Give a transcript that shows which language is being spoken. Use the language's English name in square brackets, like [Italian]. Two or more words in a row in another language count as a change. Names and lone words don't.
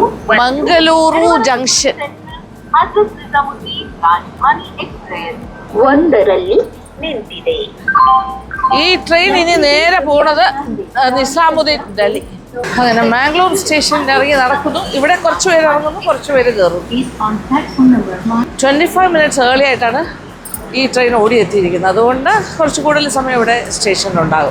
[Kannada] ಮಂಗಳೂರು ಜಂಕ್ಷನ್ ಹಜರತ್ ನಿಜಾಮುದ್ದೀನ್ ರಾಜಧಾನಿ ಎಕ್ಸ್ಪ್ರೆಸ್ 1ರಲ್ಲಿ ನಿಂತಿದೆ. [Malayalam] ഈ ട്രെയിൻ ഇനി നേരെ പോണത് നിസാമുദ്ദീൻ ഡൽഹി. അങ്ങനെ മാംഗ്ലൂർ സ്റ്റേഷനിൽ ഇറങ്ങി നടക്കുന്നു. ഇവിടെ കുറച്ച് പേര് ഇറങ്ങുന്നു, കുറച്ച് പേര് കയറുന്നു. 25 [English] minutes early [Malayalam] ആയിട്ടാണ് ഈ ട്രെയിൻ ഓടിയെത്തിയിരിക്കുന്നത്. അതുകൊണ്ട് കുറച്ച് കൂടുതൽ സമയം ഇവിടെ സ്റ്റേഷനിലുണ്ടാകും.